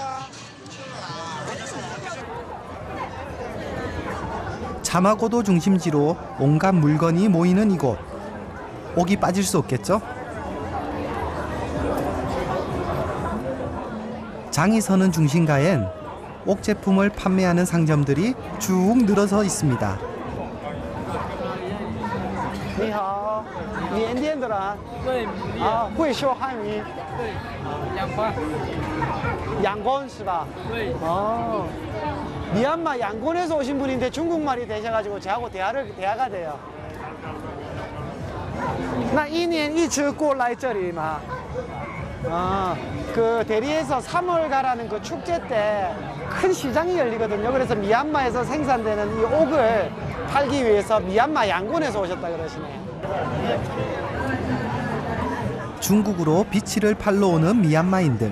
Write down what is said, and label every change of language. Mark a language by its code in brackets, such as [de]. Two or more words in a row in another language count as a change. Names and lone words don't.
[ko] 자마고도 중심지로 온갖 물건이 모이는 이곳. 옥이 빠질 수 없겠죠? 장이 서는 중심가엔 옥 제품을 판매하는 상점들이 쭉 늘어서 있습니다. [zh] 你好，缅甸的人。对，啊，会说汉语。对，仰光。仰光是吧？对。 [ko] 어, 미얀마 양곤에서 오신 분인데 중국말이 되셔가지고 저하고 대화가 돼요. [zh] 那一年一直过来这里吗？ [ko] 아, 그 대리에서 3월가라는 그 축제 때 큰 시장이 열리거든요. 그래서 미얀마에서 생산되는 이 옥을 팔기 위해서 미얀마 양곤에서 오셨다 그러시네요. 중국으로 비치를 팔러 오는 미얀마인들.